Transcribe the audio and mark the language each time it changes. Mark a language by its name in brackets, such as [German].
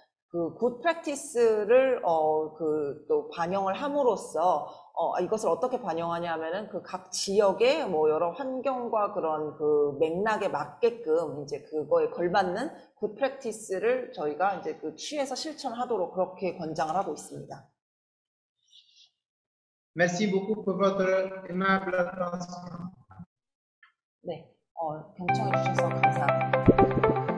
[Korean] 굿 프랙티스를 또 반영을 함으로써 이것을 어떻게 반영하냐 하면은 각 지역의 뭐 여러 환경과 그런 맥락에 맞게끔 이제 그거에 걸맞는 굿 프랙티스를 저희가 이제 취해서 실천하도록 그렇게 권장을 하고 있습니다. [French] Merci beaucoup pour votre aimable attention. [Korean] 네, 경청해 주셔서 감사합니다.